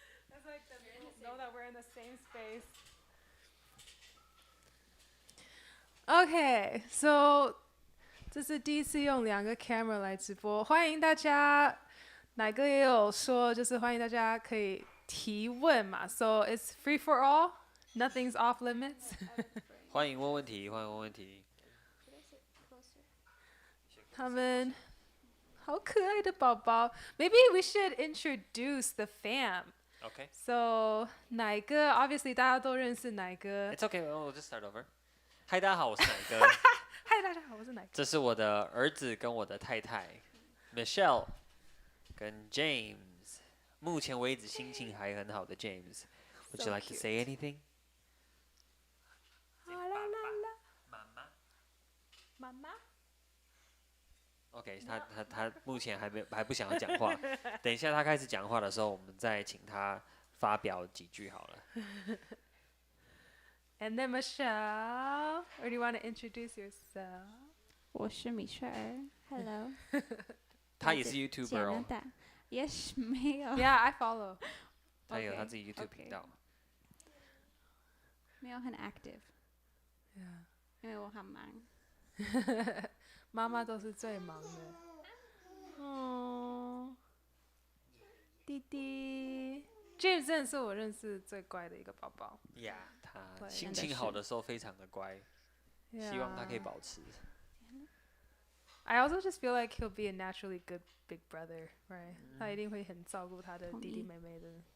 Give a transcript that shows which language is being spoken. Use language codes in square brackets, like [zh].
[en] That's like the know that we're in the same space. [zh] OK, so 这是第一次用两个 camera 来直播，欢迎大家。乃哥也有说，就是欢迎大家可以提问嘛。 [en] So it's free for all, nothing's off limits. [zh] 欢迎问问题，欢迎问问题。他们好可爱的宝宝。 [en] Maybe we should introduce the fam. Okay. [zh] So 乃哥 obviously 大家都认识乃哥。 [en] It's okay, we'll just start over. [zh] 嗨，大家好，我是乃哥。嗨，大家好，我是乃哥。这是我的儿子跟我的太太 Michelle 跟 James。目前为止心情还很好的 James。 [en] Would you like to say anything? [zh] 妈妈。妈妈。 OK， 他目前还不想要讲话，等一下他开始讲话的时候，我们再请他发表几句好了。 [en] And then Michelle, or do you want to introduce yourself? [zh] 我是米雪儿 ，Hello。他也是 YouTuber 哦。 Yes， 没有。 [en] Yeah, I follow. [zh] 他有他自己 YouTube 频道。没有很 active。 [en] Yeah. [zh] 因为我很忙。妈妈都是最忙的。哦，弟弟 ，James 真的是我认识最乖的一个宝宝。 Yeah， 他心情好的时候非常的乖，希望他可以保持。 [en] I also just feel like he'll be a naturally good big brother, right? [zh] 他一定会很照顾他的弟弟妹妹的。